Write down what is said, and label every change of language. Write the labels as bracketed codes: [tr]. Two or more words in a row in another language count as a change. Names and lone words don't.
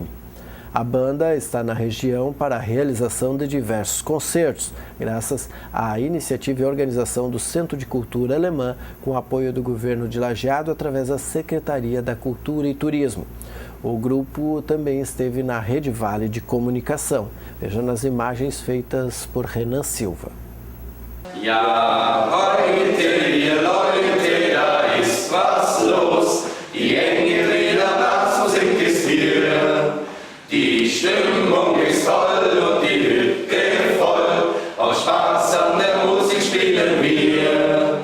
[pt] A banda está na região para a realização de diversos concertos, graças à iniciativa e organização do Centro de Cultura Alemã, com apoio do governo de Lajeado através da Secretaria da Cultura e Turismo. O grupo também esteve na Rede Vale de Comunicação. Veja nas imagens feitas por Renan Silva. [de] Die Stimmung ist toll und die Hütte voll. Aus Spaß an der Musik spielen wir.